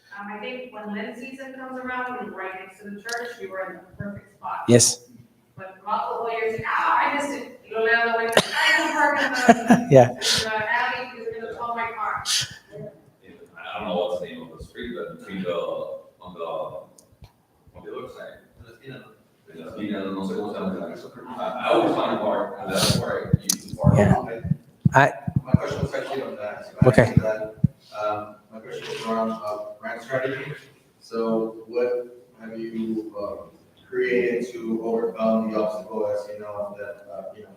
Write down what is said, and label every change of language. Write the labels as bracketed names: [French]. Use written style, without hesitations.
[English] I think when Lent season comes around, and right next to the church, you were in the perfect spot. Yes. But multiple years, I missed it. You know, now I can park in the, Yeah. the alley because they're gonna tow my car. I don't know what's the name of the street, but between on the other side. [Spanish] En la esquina, no sé cómo se llama. [English] I always find a park, and that's where I usually park. Yeah. I My question was actually on that. So Okay. answer that. My question is around brand strategy. So what have you created to overcome the obstacle, as you know, that